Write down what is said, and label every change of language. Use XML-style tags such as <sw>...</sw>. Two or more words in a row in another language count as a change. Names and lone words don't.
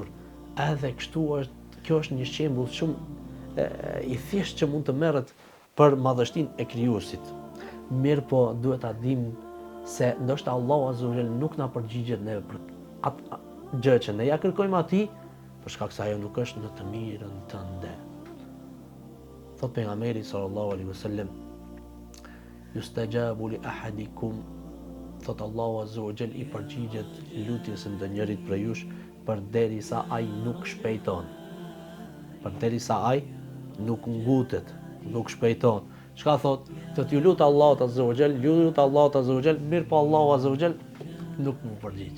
<sq>Edhe kështu është, kjo është një shembull shumë i thjeshtë që mund të merret për madhështinë e krijuesit. Mirë po duhet ta dimë se ndoshta Allahu</sq> <ar>عز وجل</ar> <sq>nuk na përgjigjet neve për atë gjë që ne ja kërkojmë atij, për shkak se ajo nuk është në të mirën tënde. Thot pejgamberi</sq> <ar>صلى الله عليه وسلم, يستجاب لأحدكم,</ar> <sq>thot Allahu</sq> <ar>عز وجل</ar> <sq>i përgjigjet lutjes së ndonjërit prej jush përderisa ai nuk shpejton. Përderisa ai nuk ngutet, nuk shpejton. Çka thot? Thot ju lut Allahut</sq> <ar>عز وجل,</ar> <sq>ju lut Allahut</sq> <ar>عز وجل,</ar> <sq>mirë po Allahu</sq> <ar>عز وجل</ar> <sq>nuk më përgjigj.</sq>